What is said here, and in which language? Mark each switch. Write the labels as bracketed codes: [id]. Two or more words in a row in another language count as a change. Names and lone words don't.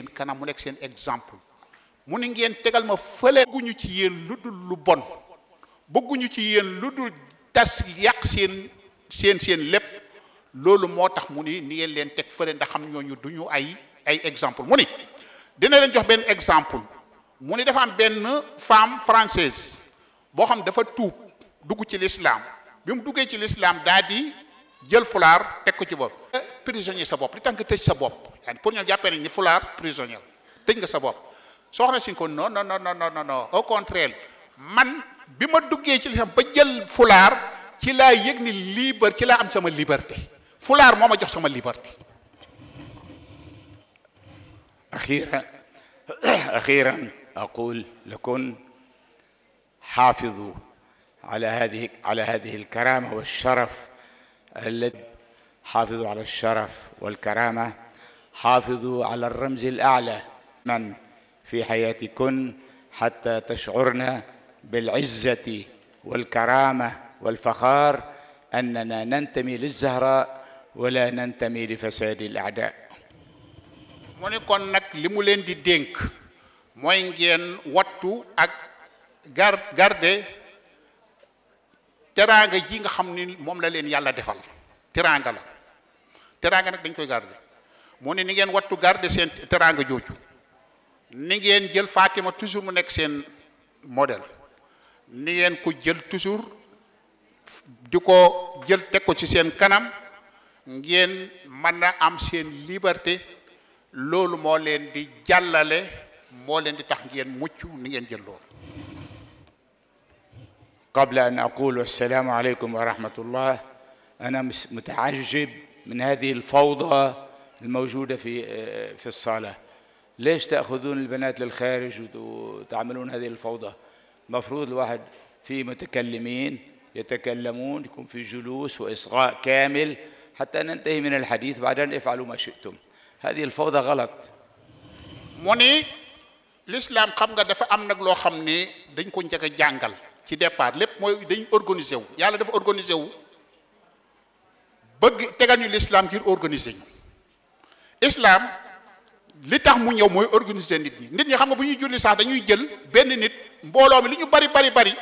[wo] kanam mu nekk seen exemple mu ni ngeen tegal ma fële bëgguñu ci yéen lu dul lu bon bëgguñu ci yéen lu dul tas yàq seen lépp loolu moo tax mu ni ngeen leen teg fële ndax xam ñooñu duñu ay exemple mu ni dina leen jox benn exemple mu ni dafa am benn femme française boo xam dafa tuub dugg ci l'islam bi mu duggee ci l'islam daa di jël fulaar teg ko ci bopp prisonnier sa bopp li tax nga tëj sa bopp yani pour ñoo jàppee nañ ni fulaar prisonnier tëj nga sa bopp soxna si ko non [fr] au contraire [wo] man bi ma duggee ci l'islam ba jël fulaar ci laa yëg ni ci laa am sama liberté fulaar moo ma jox sama liberté [ar] أخيرا أقول لكم حافظوا على هذه الكرامة والشرف الذي حافظوا على الشرف والكرامة حافظوا على الرمز الأعلى من في حياتكن حتى تشعرن بالعزة والكرامة والفخار أننا ننتمي للزهراء ولا ننتمي لفساد الأعداء [wo] mu ne kon nag li mu leen di dénk mooy ngeen wattu ak garde teraanga ji nga xam ni moom la leen yàlla defal teraanga la teraanga nag dañ koy garde mu ne ni ngeen wattu garde seen teraanga jooju ni ngeen jël Fatima toujours mu nekk seen modèle ni ngeen ko jël toujours di ko jël teg ko ci seen kanam ngeen mën a am seen liberté loolu moo leen di jàllale moo leen di tax ngeen mucc ni ngeen jël loolu [ar] قبل أن أقول السلام عليكم ورحمة الله أنا متعجب من هذه الفوضى الموجودة في الصالة ليش تأخذون البنات للخارج وتعملون هذه الفوضى مفروض الواحد في متكلمين يتكلمون يكون في جلوس وإصغاء كامل حتى ننتهي من الحديث بعدين افعلوا ما شئتم هذه الفوضى غلط [wo] mu ni l'islam xam nga dafa am nag loo xam ni dañ ko njëkk a jàngal ci départ lépp mooy dañ organisé wu yàlla dafa organisé wu bëgg tegal ñu l'islam ngir organiser ñu islam li tax mu ñëw mooy organiser nit ñi xam nga bu ñuy julli sax dañuy jël benn nit mbooloo mi li